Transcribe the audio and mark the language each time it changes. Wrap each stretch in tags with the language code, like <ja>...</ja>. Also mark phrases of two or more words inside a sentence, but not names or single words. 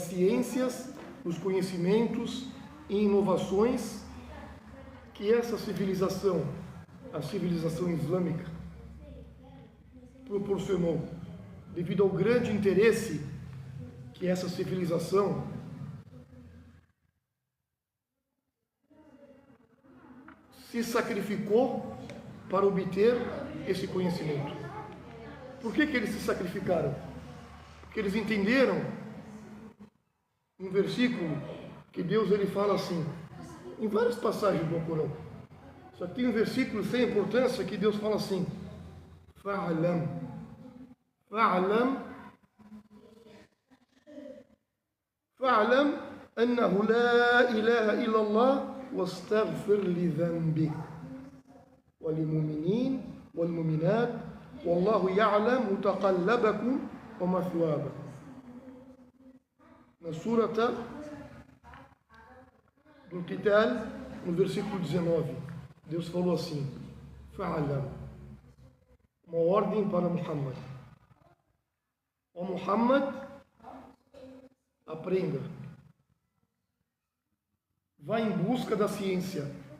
<pt>ciências, dos conhecimentos e inovações que essa civilização, a civilização islâmica, proporcionou, devido ao grande interesse que essa civilização se sacrificou para obter esse conhecimento. Por que eles se sacrificaram? Porque eles entenderam um versículo que Deus ele fala assim, em várias passagens do Alcorão. Só que tem um versículo sem importância que Deus fala assim:</pt> <ar>فاعلم فاعلم فاعلم أنه لا إله إلا الله واستغفر لذنبك وللمؤمنين والمؤمنات والله يعلم متقلبكم ومثواكم.</ar> <pt>Na surata do Qital, no versículo 19, Deus falou assim: Fa'alam, uma ordem para Muhammad. Ó Muhammad, aprenda. Vá em busca da ciência.</pt>